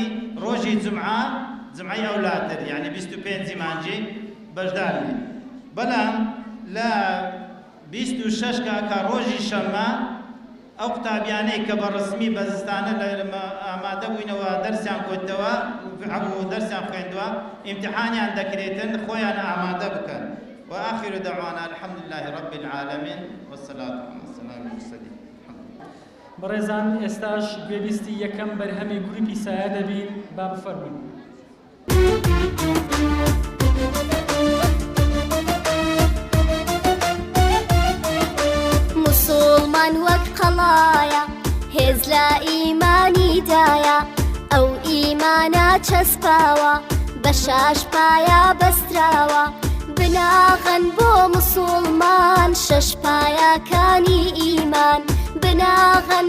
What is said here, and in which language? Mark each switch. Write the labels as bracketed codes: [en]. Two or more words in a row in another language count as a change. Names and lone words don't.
[ckb] ڕۆژی جمعەی ئەولاتر یعنی 25 مانجێ بەشداری بەڵام لە 26 کە ڕۆژی شەممە ئەو قوتابیانەی کە بە ڕسمی بەزستانە ئامادە بووینەوە دەرسیان کۆتەوە دەرسیان خوێندووە ئیمتحانیان دەکرێتن خۆیان ئامادە بکەن [ar] وآخر دعوانا الحمد لله رب العالمين والصلاة والسلام على المرسلين [ckb] بەڕێزان ئێستاش گوێبیستی یەکەم بەرهەمی گروپی سایە دەبین با بفەرموون مسلمان وەک قەڵایە هێز لە ئیمانی دایە ئەو ئیمانە چەسپاوە بە شاش پایە بەستراوە بناغەن بۆ مسلمان شەش پایەکانی ئیمان بناغن